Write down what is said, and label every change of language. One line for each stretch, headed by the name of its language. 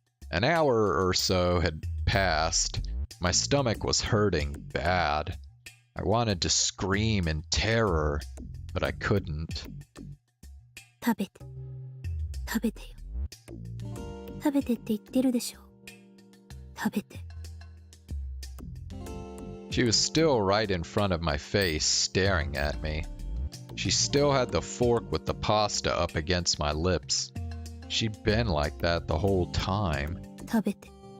English: An hour or so had passed. My stomach was hurting bad. I wanted to scream in terror, but I couldn't.
Japanese: 食べて。食べてよ。食べてって言ってるでしょ。食べて。
English: She was still right in front of my face, staring at me. She still had the fork with the pasta up against my lips. She'd been like that the whole time.
Japanese: 食べて。